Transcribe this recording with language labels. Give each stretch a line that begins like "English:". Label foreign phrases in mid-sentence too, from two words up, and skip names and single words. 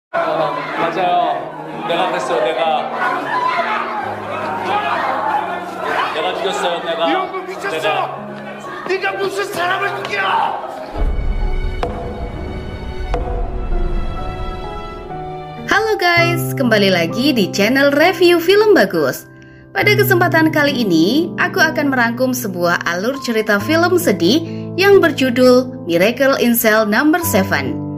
Korean: 맞아요. 내가 그랬어요. 내가 죽였어요. 이런 거 미쳤어! 네가 무슨 사람을 죽여!
Indonesian: Halo guys, kembali lagi di channel review film bagus. Pada kesempatan kali ini, aku akan merangkum sebuah alur cerita film sedih yang berjudul Miracle in Cell No. 7.